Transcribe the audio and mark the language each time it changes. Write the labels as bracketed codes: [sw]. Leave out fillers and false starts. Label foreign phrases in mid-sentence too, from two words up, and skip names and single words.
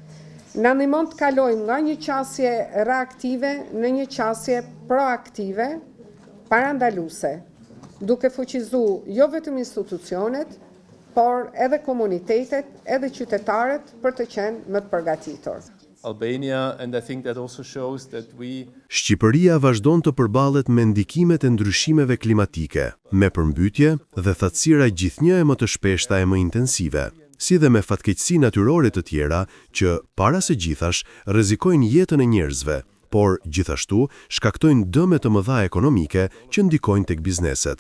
[sq] Na ndihmon të kalojmë nga një qasje reaktive në një qasje proaktive, parandaluese, duke fuqizuar jo vetëm institucionet, por edhe komunitetet, edhe qytetarët për të qenë më të përgatitur. [en] Albania, and I think that also shows that [sq] Shqipëria vazhdon të përballet me ndikimet e ndryshimeve klimatike, me përmbytje dhe thatësira gjithnjë e më të shpeshta e më intensive, si dhe me fatkeqësi natyrore të tjera që, para se gjithash, rrezikojnë jetën e njerëzve, por gjithashtu shkaktojnë dëme të mëdha ekonomike që ndikojnë tek bizneset.